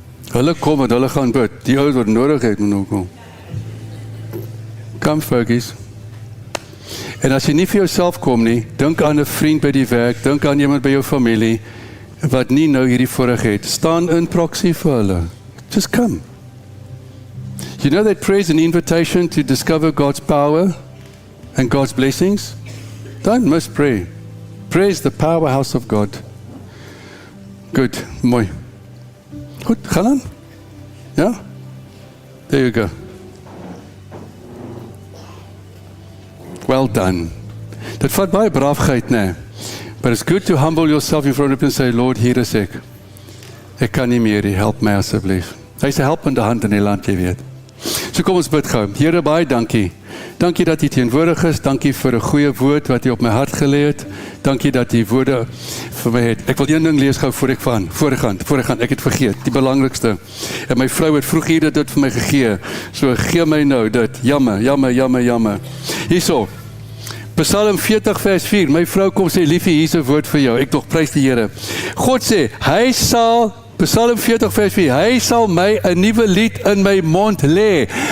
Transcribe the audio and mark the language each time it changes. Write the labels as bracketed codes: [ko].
[af] Hulle kom en hulle gaan bid. Die ouens wat nodig het moet nou kom. [en] Come, Fergies. [af] En as jy nie vir jouself kom nie, dink aan 'n vriend by die werk, dink aan iemand by jou familie, wat nie nou hierdie voorreg het. Staan in proxy vir hulle. [en] Just come. You know that prayer is an invitation to discover God's power and God's blessings? Don't miss prayer. Prayer is the powerhouse of God. [af] Good, mooi. Goed, gaan aan. Ja? [en] There you go. Well done. [af] Dit vat baie braafheid, nee. [en] But it's good to humble yourself in front of him and say, Lord, [af] hier is ek. Ek kan nie meer, help my asseblief. Hy is 'n helpende hand in die land, jy weet. So kom ons bid gou. Here, baie dankie. Dankie dat U teenwoordig is. Dankie vir 'n goeie woord wat U op my hart gelê het. Dankie dat U woorde vir my het. Ek wil een ding lees gou voor ek voorgaan. Ek het vergeet, die belangrikste. En my vrou het vroeg hier dit vir my gegee. So gee my nou dit. Jammer. Hierso. Psalm 40 vers 4. My vrou kom sê, liefie, hier is 'n woord vir jou. Ek tog prys die Here. God sê, hy sal Psalm 40 vers 4, hy sal my 'n nuwe lied in my mond lê.